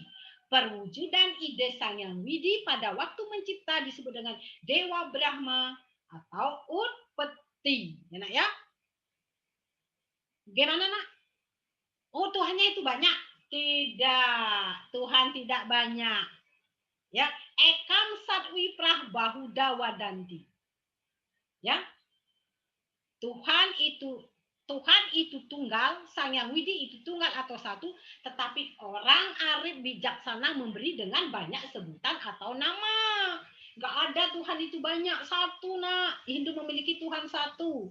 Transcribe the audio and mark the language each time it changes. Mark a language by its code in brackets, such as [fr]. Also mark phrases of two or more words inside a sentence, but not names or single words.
[id] Perwujudan ide Sang Yang Widi pada waktu mencipta disebut dengan Dewa Brahma atau Utpati. Ya, Nak, ya? Gimana, Nak? Oh, Tuhannya itu banyak? Tidak. Tuhan tidak banyak. Ya, [sa] ekam satwi prah bahuda wadanti. [id] Ya. Tuhan itu tunggal, Sang Yang Widi itu tunggal atau satu, tetapi orang arif bijaksana memberi dengan banyak sebutan atau nama. Gak ada Tuhan itu banyak, satu, Nak. Hindu memiliki Tuhan satu.